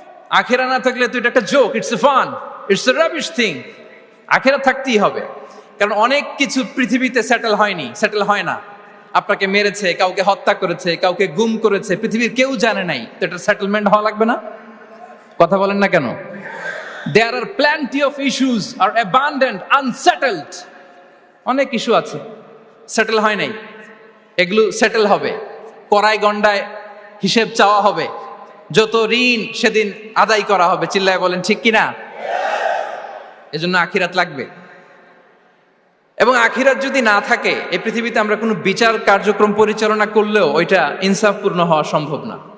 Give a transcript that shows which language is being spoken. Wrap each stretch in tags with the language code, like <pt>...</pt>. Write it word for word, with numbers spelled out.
<bn>আখেরা না থাকলে তো এটা একটা joke,</bn> <en>It's a fun, it's a rubbish thing.</en> <bn>আখেরা থাকতেই হবে, কারণ অনেক কিছু পৃথিবীতে সেটেল হয়নি, সেটেল হয় না। আপনাকে মেরেছে, কাউকে হত্যা করেছে, কাউকে গুম করেছে, পৃথিবীর কেউ জানে নাই, তো এটা সেটেলমেন্ট হওয়া লাগবে না? কথা বলেন না কেন?</bn> <en>There are plenty of issues are abundant, unsettled.</en> <bn>অনেক ইস্যু আছে সেটেল হয় নাই, এগুলো সেটেল হবে। কড়াই গন্ডায় হিসেব চাওয়া হবে, যত ঋণ সেদিন আদায় করা হবে। চিল্লায় বলেন ঠিক কিনা? এজন্য আখিরাত লাগবে। এবং আখিরাত যদি না থাকে, এই পৃথিবীতে আমরা কোনো বিচার কার্যক্রম পরিচালনা করলেও ওইটা ইনসাফপূর্ণ হওয়া সম্ভব না।</bn>